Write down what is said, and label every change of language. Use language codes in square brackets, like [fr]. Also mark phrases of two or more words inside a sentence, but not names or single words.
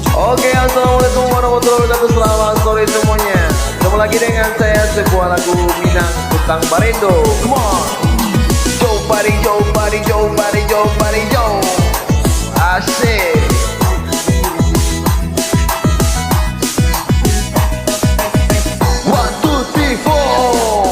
[ar] Oke, السلام عليكم ورحمة الله وبركاته. [id] Selamat sore semuanya. Ketemu lagi dengan saya, sebuah lagu Minang Kutang Barindo. [en] Come on, Joe Bari, Joe Bari, Joe Bari, Joe Bari, Joe. [id] Asik. [en] One, two, three, four.